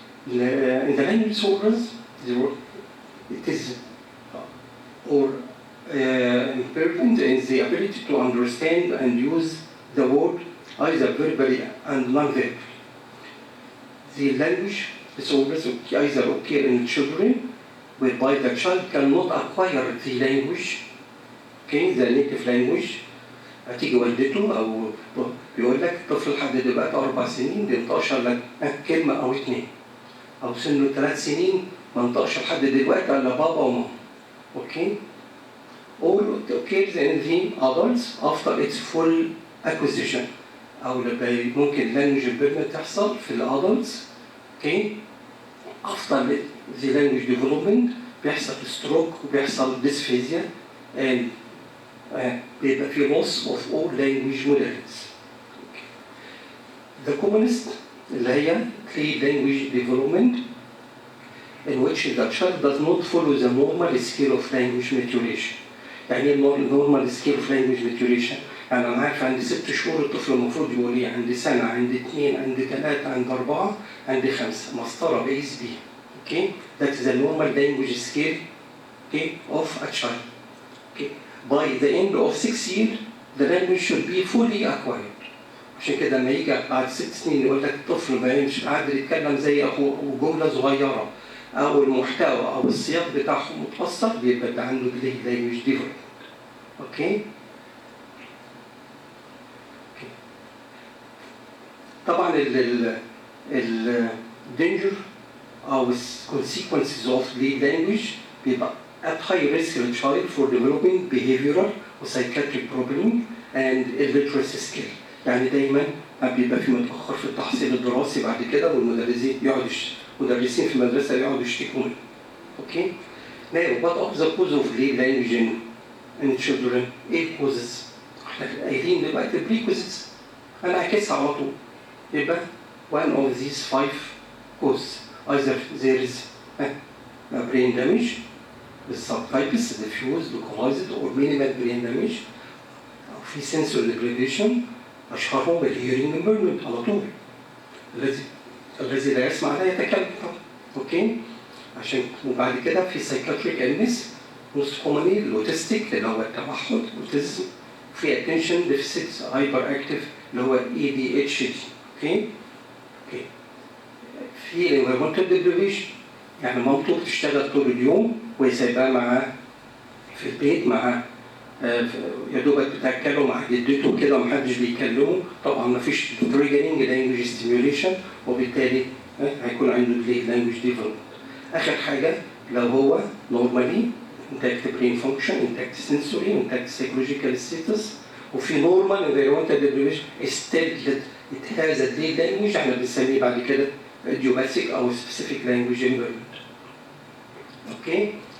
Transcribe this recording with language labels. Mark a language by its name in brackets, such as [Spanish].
[English] In the language disorders, it is important in the ability to understand and use the word either verbally and non-verbally. The language disorders either occur in children whereby the child cannot acquire the language, okay, the native language. [Arabic] هتيجي والدته أو بيقول لك طفل لحد دلوقتي 4 سنين بينطقش لك كلمة أو 2، أو سنه 3 سنين ما انطقش لحد دلوقتي إلا بابا وماما. [English] Okay? All occurs in the adults after its full acquisition. [Arabic] أو ممكن [English] language impairment [Arabic] تحصل في الادلتس. [English] Okay? After the language development [Arabic] بيحصل [English] stroke [Arabic] وبيحصل [English] dysphasia and [Arabic] بيبقى في [English] loss of all language modalities. The commonest [Arabic] اللي هي [English] clear language development in which the child does not follow the normal scale of language maturation. [Arabic] يعني [English] normal scale of language maturation [Arabic] يعني أنا عارف عندي 6 شهور الطفل المفروض يقول لي عندي سنة، عندي 2، عندي 3، عندي 4، عندي 5 مسطرة بقيس بيها. [English] Okay? That is the normal language scale, okay, of a child. Okay? By the end of 6 years, the language should be fully acquired. [Arabic] عشان كده لما يجي بعد 6 سنين يقول لك الطفل ما مش قادر يتكلم زي أخوه وجملة صغيرة أو المحتوى أو السياق بتاعه متأثر بيبقى ده عنده [English] language development. [Arabic] أوكي؟ طبعا ال [English] danger [Arabic] أو [English] consequences of the language [Arabic] بيبقى [English] at high risk in child for developing behavioral or psychiatric problem and illiteracy skill. [Arabic] يعني دايما بيبقى في متأخر في التحصيل الدراسي بعد كده والمدرسين مدرسين في المدرسة يقعدوا يشتكوا منه. اوكي؟ [English] Now, what of the cause of language in children؟ [Arabic] ايه الكوزز؟ احنا قايلين دلوقتي prerequisites انا اعكسها على طول. يبقى [English] one of these 5 causes either there is a brain damage with subtypes diffuse localized or minimal brain damage [Arabic] أو في [English] sensory deprivation [Arabic] أشهرهم الهيرنج [English] impairment [Arabic] على طول الذي لا يسمع لا يتكلم. اوكي؟ عشان وبعد كده في [English] psychiatric illness most commonly [Arabic] الأوتستيك اللي هو التوحد autism في [English] attention deficit hyperactive [Arabic] اللي هو ADHD. اوكي؟ اوكي في environmental deprivation يعني مامته بتشتغل طول اليوم ويسيبها معاه في البيت مع يا دوبك بتاكلوا مع جدته كده ومحدش بيكلمه، طبعا مفيش [English] triggering language stimulation [Arabic] وبالتالي هيكون عنده [English] delayed language development. [Arabic] آخر حاجة لو هو [English] normally intact brain function, intact sensory, intact psychological status, [Arabic] وفي [English] normal environmental deprivation still it has a delayed language [Arabic] احنا بنسميه بعد كده [English] idiopathic [Arabic] أو [English] specific language impairment. Okay.